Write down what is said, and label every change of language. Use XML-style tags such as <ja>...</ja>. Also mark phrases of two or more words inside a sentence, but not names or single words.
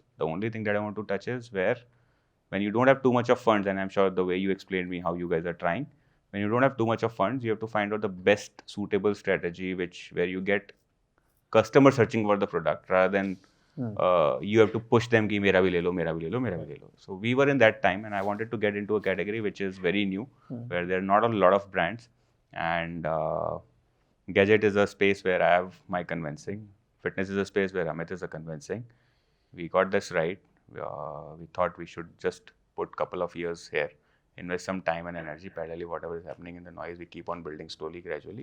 <en>The only thing that I want to touch is where when you don't have too much of funds, and I'm sure the way you explained me how you guys are trying, when you don't have too much of funds, you have to find out the best suitable strategy where you get customer searching for the product rather than you have to push them</en> <hi>कि मेरा भी ले लो, मेरा भी ले लो, मेरा भी ले लो.</hi> <en>So we were in that time and I wanted to get into a category which is very new, where there are not a lot of brands, and gadget is a space where I have my convincing. Fitness is a space where Amit is a convincing. We got this right. We thought we should just put couple of years here, invest some time and energy, parallelly whatever is happening in the noise, we keep on building slowly, gradually.</en>